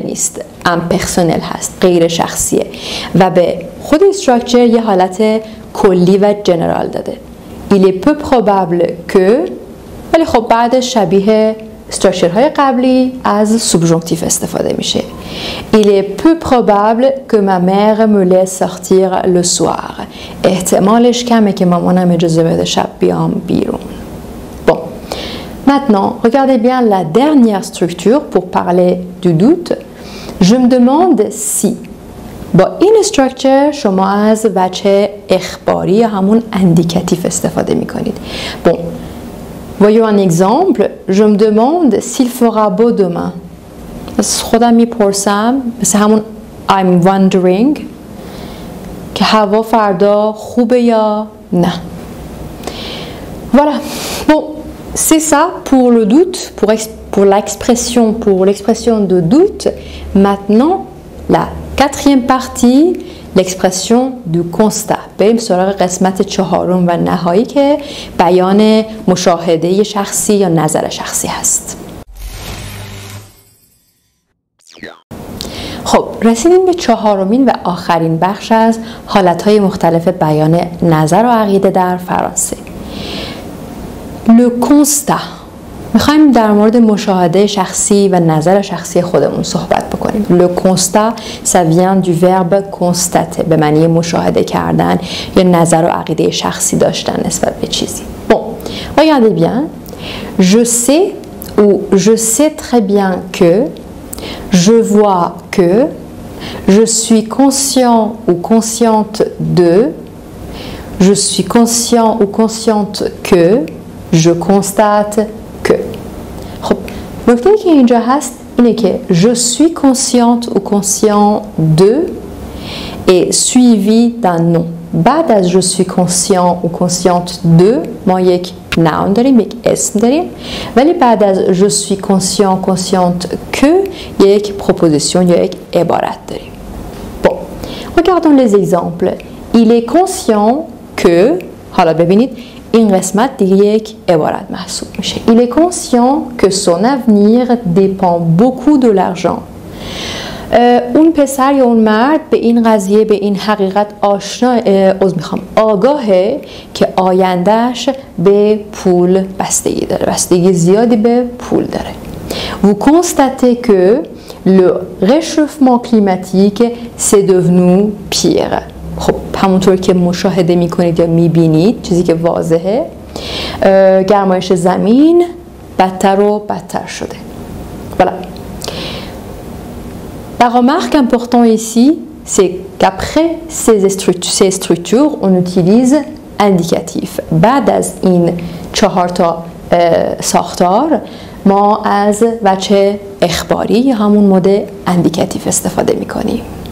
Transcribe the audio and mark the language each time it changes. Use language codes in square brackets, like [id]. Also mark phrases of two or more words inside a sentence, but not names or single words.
[fa] نیست امپرسونل هست غیر شخصیه و به خود استراکچر یه حالت کلی و جنرال داده [fr] il est peu probable que [fa] ولی خب بعد شبیه استراکچرهای قبلی از سوبژانکتیف استفاده میشه [fr] il est peu probable que ma mère me laisse sortir le soir [fa] احتمالش کمه که مامانم اجازه بده شب بیام بیرون [fr] bon maintenant regardez bien la dernière structure pour parler du doute je me demande si [fa] با این استراکچر شما از وجه اخباری یا همون اندیکاتیف استفاده [fr] میکنید bon voyons un exemple je me demande s'il fera beau demain [fa] از خودم میپرسم مثل همون [en] I'm wondering [fa] که هوا فردا خوبه یا نه [fr] voilà bon c'est ça pour le doute pour l'expression de doute maintenant la quatrième partie l'expression du constat [fa] بریم سراغ قسمت چهارم و نهایی که بیان مشاهده شخصی یا نظر شخصی هست خب رسیدیم به چهارمین و آخرین بخش از حالتهای مختلف بیان نظر و عقیده در فرانسه [fr] le constat [fa] میخوایم در مورد مشاهده شخصی و نظر شخصی خودمون صحبت بکنیم [fr] le constat ça vient du verbe constater [fa] به معنی مشاهده کردن یا نظر و عقیده شخصی داشتن نسبت به چیزی bon [fr] regardez bien je sais ou je sais très bien que je vois que je suis conscient ou consciente de je suis conscient ou consciente que je constate que [fa] خب نکته که اینجا هست اینه که [fr] je suis consciente ou conscient de et suivi d'un nom [fa] بعد از [fr] je suis conscient ou consciente de [fa] ما یک noun داریم یک اسم داریم ولی بعد از [fr] je suis conscient consciente que [fa] یک proposition یا یک عبارت داریم [fr] bon regardons les exemples il est conscient que [fa] حالا ببینید این قسمت دیگه یک عبارت محسوب میشه [fr] il est conscient que son avenir dépend beaucoup de l'argent [fa] اون پسر یا اون مرد به این قضیه به این حقیقت آگاهه که آیندهش به پول بستگی داره بستگی زیادی به پول داره [fr] vous constatez que le réchauffement climatique c'est devenu pire [fa] خب همونطور که مشاهده میکنید یا میبینید چیزی که واضحه گرمایش زمین بدتر و بدتر شده voilà. [fr] La remarque importante ici c'est qu'après ces structures on utilise indicatif [fa] بعد از این 4 تا ساختار ما از وجه اخباری یا همون مود اندیکاتیف استفاده میکنیم